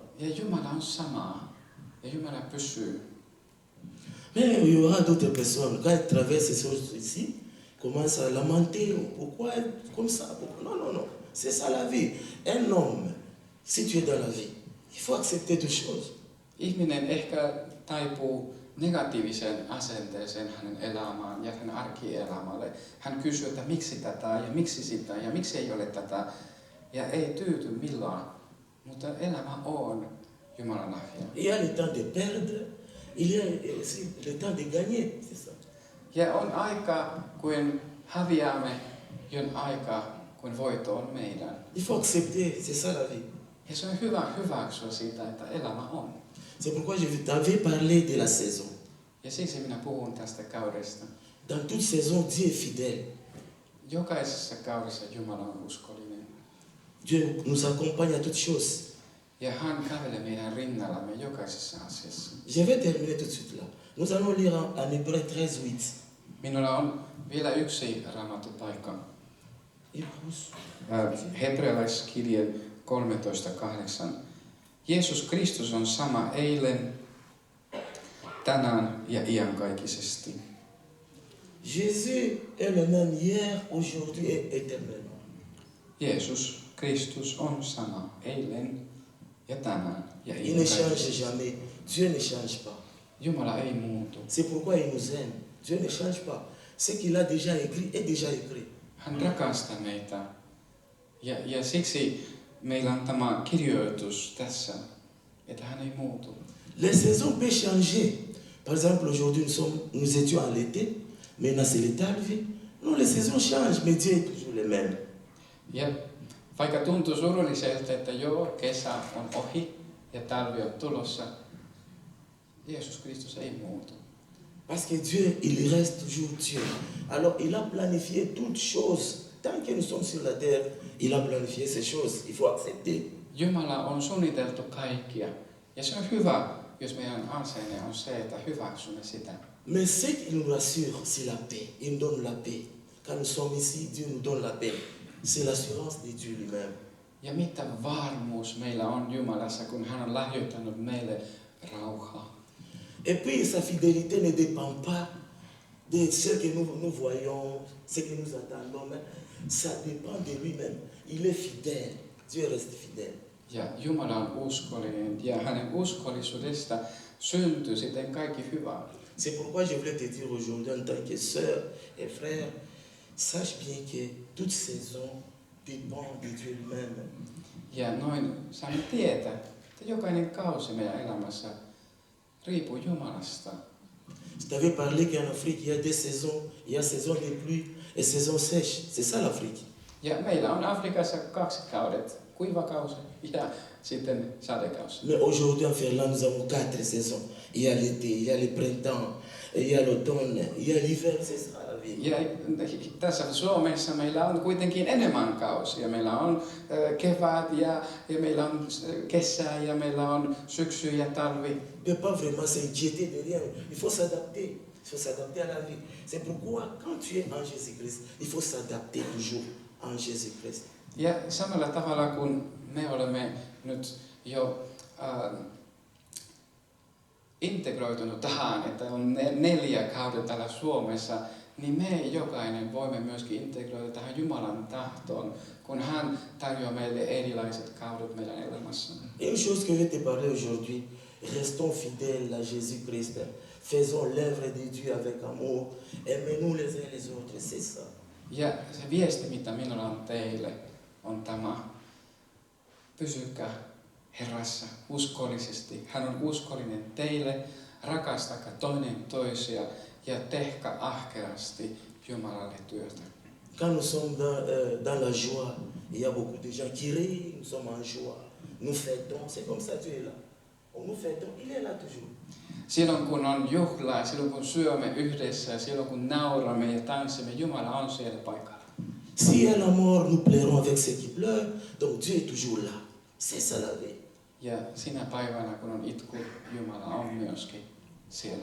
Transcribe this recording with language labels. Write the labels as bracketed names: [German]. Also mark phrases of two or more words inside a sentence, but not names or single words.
[Finnish] Ja Jumala on sama. Ja Jumala pysyy. [French] Mais il y aura d'autres personnes, quand elles traversent ces choses ici, commencent à lamenter. Pourquoi être comme ça? Non, non, non. C'est ça la vie. Un homme, si tu es dans la vie, il faut accepter toutes choses. [Finnish] Ihminen ehkä taipuu negatiiviseen asenteeseen hänen elämään ja hänen arkielämälle. Hän kysyy, että miksi tätä ja miksi sitä ja miksi ei ole tätä. Ja ei tyyty millään. Mutta elämä on Jumalan lahja. [French] Il y a le temps de perdre, il y a aussi le temps de gagner, c'est ça. [Finnish] Ja on aika, kun häviämme, ja on aika, kun voitto on meidän. [French] Il faut accepter, c'est ça la vie. [Finnish] Ja se on hyvä hyväksyä siitä, että elämä on. [French] C'est pourquoi je t'avais parlé de la saison. [Finnish] Ja siksi minä puhun tästä kaudesta. [French] Dans toute saison, Dieu est fidèle. [Finnish] Jokaisessa kaudessa Jumala on uskollinen. [French] Dieu nous accompagne à toutes choses. [Finnish] Ja hän kävelee meidän rinnallamme jokaisessa asiassa. [French] Je vais terminer tout de suite là. Nous allons lire en Hébreu 13:8. [Finnish] Minulla on vielä yksi raamattupaikka. Hébreux. Hebrealaiskirje 13:8. Jeesus Kristus on sama eilen, tänään ja iankaikkisesti. [French] Jésus est le même hier, aujourd'hui et éternellement. [Finnish] Jeesus Kristus on sama eilen ja tänään ja [French] Il ne change [Finnish] iankaikkisesti. [French] jamais. Dieu ne change pas. [Finnish] Jumala ei muutu. [French] C'est pourquoi il nous aime. Dieu ne change pas. Ce qu'il a déjà écrit est déjà écrit. [Finnish] Hän rakastaa meitä. Ja siksi meillä on tämä kirjoitus tässä, että hän ei muutu. [French] Les saisons peuvent changer. Par exemple, aujourd'hui, nous étions en l'été. Maintenant, c'est le talvi. Non, les saisons changent, mais Dieu est toujours le même. [Finnish] Ja vaikka tuntuu surulliselta, että joo, kesä on ohi ja talvi on tulossa, Jeesus Kristus ei muutu. [French] Parce que Dieu, il reste toujours Dieu. Alors, il a planifié toutes choses. Tant que nous sommes sur la terre, il a planifié ces choses. Il faut accepter. [Finnish] Jumala on suunniteltu kaikkia. Ja se on hyvä, jos meidän asenne on se, että hyväksymme sitä. [French] Mais ce qu'il nous rassure, c'est la paix. Il nous donne la paix. Quand nous sommes ici, Dieu nous donne la paix. C'est l'assurance de Dieu lui-même. [Finnish] Ja mitä varmuus meillä on Jumalassa, kun hän on lahjoittanut meille rauhaa. [French] Et puis sa fidélité ne dépend pas de ce que nous voyons, ce que nous attendons, mais ça dépend de lui-même. Il est fidèle. Dieu reste fidèle. [Finnish] Ja Jumala on uskollinen ja hänen uskollisuudesta syntyy sitten kaikki hyvä. [French] C'est pourquoi je voulais te dire aujourd'hui en tant que sœur et frère, sache bien que toute saison dépend de Dieu lui-même. [Finnish] Ja noin saamme tietää, että jokainen kausi meidän elämässä riippuu Jumalasta. [French] Je t'avais parlé qu'en Afrique, il y a des saisons. Il y a saison de pluie et saison sèche. C'est ça l'Afrique. [Finnish] Ja meillä on Afrikassa 2 kaudet, kuivakausi ja sitten sadekausi. [French] Mais aujourd'hui en Finlande, nous avons 4 saisons. Il y a l'été, il y a le printemps, il y a l'automne, il y a l'hiver, c'est ça la vie. [Finnish] Ja tässä Suomessa meillä on kuitenkin enemmän kausia. Meillä on kevät ja meillä on kesä ja meillä on syksy ja talvi. [French] On ne peut pas vraiment s'inquiéter de rien. Il faut s'adapter. Il faut s'adapter à la vie. C'est pourquoi quand tu es en Jésus-Christ, il faut s'adapter toujours en Jésus-Christ. [Finnish] Ja samalla tavalla kun me olemme nyt jo integroitunut tähän, että on 4 kautta täällä Suomessa, niin me jokainen voimme myöskin integroida tähän Jumalan tahtoon, kun hän tarjoaa meille erilaiset kaudet meidän elämässä. [French] Et une chose que je vais te parler aujourd'hui, restons fidèles à Jésus-Christ. Faisons l'œuvre de Dieu avec amour. Aimez-nous les uns les autres, c'est ça. [Finnish] Ja se viesti, mitä minulla on teille, on tämä. Pysykää Herrassa uskollisesti. Hän on uskollinen teille. Rakastakaa toinen toisia ja tehkää ahkerasti Jumalalle työtä. [French] Quand nous sommes dans la joie, il y a beaucoup de gens qui rient, nous sommes en joie. Nous fêtons, c'est comme ça Dieu est là. Nous fêtons, il est là toujours. [Finnish] Silloin kun on juhlaa, silloin kun syömme yhdessä ja silloin kun nauramme ja tanssimme, Jumala on siellä paikalla. [French] Si y a la mort, nous pleurons avec ceux qui pleurent, donc Dieu est toujours là. C'est ça la vie. [Finnish] Ja sinä päivänä kun on itku, Jumala on myöskin siellä.